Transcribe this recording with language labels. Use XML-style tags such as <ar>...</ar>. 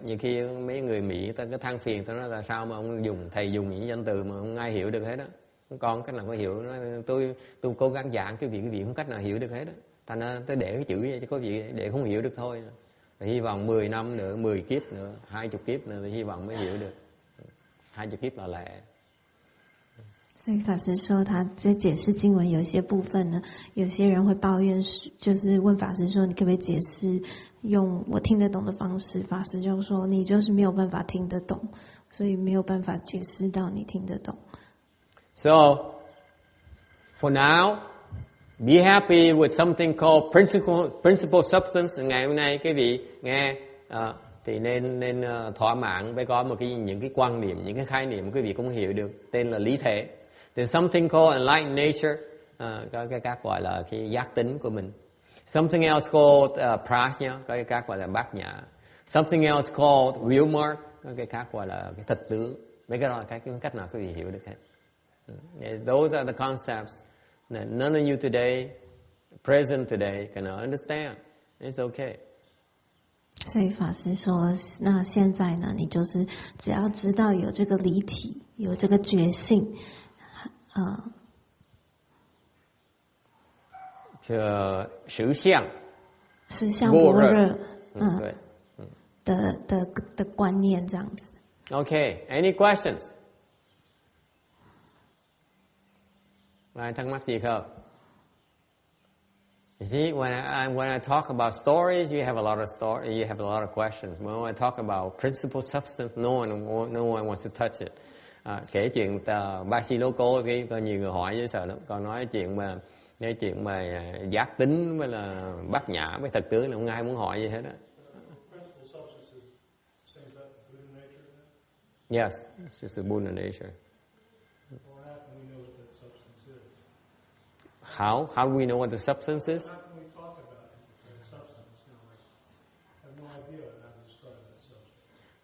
<vi>Nhiều khi mấy người Mỹ ta cứ than phiền, ta nói là sao mà thầy dùng những danh từ mà không ai hiểu được hết á. Con cách nào có hiểu, tôi cố gắng giảng cái vị không cách nào hiểu được hết á. Thành ra tôi để cái chữ vậy chứ có vị để không hiểu được thôi. Và hy vọng 10 năm nữa, 10 kiếp nữa, 20 kiếp nữa thì hy vọng mới hiểu được. 20 kiếp là lẹ.</vi> <zh>所以法师说，他在解释经文有一些部分呢，有些人会抱怨，就是问法师说，你可不可以解释用我听得懂的方式？法师就说，你就是没有办法听得懂，所以没有办法解释到你听得懂。</zh> <en>So, for now, be happy with something called principal substance.</en> <vi>Ngày hôm nay quý vị nghe thì nên thỏa mãn với có những cái quan niệm, những cái khái niệm quý vị cũng hiểu được, tên là lý thể.</vi> <en>There's something called enlightened nature,</en> <vi>có cái các gọi là cái giác tính của mình.</vi> <en>Something else called prajna,</en> <vi>có cái các gọi là bát nhã.</vi> <en>Something else called real mark,</en> <vi>có cái các gọi là cái thực tướng. Mấy cái đó là cái cách nào quý vị hiểu được hết.</vi> <en>Those are the concepts that none of you today, present today, cannot understand. It's okay.</en> <zh>所以法师说，那现在呢，你就是只要知道有这个离体，有这个觉性，这实相实相般若，对，的观念这样子。</zh> <en>Okay, any questions?</en> <vi>Ai thắc mắc gì không?</vi> <en>You see, when I talk about stories, you have a lot of questions. When I talk about principle substance, no one wants to touch it.</en> <vi>Kể chuyện Basiloco, có nhiều người hỏi với sợ lắm. Còn nói chuyện mà giác tính với là bát nhã với thật tướng là không ai muốn hỏi gì hết á.</vi> <en>Yes, it's just a Buddha nature. How do we know what the substance is? How can we talk about the substance? I have no idea how to describe that substance.</en>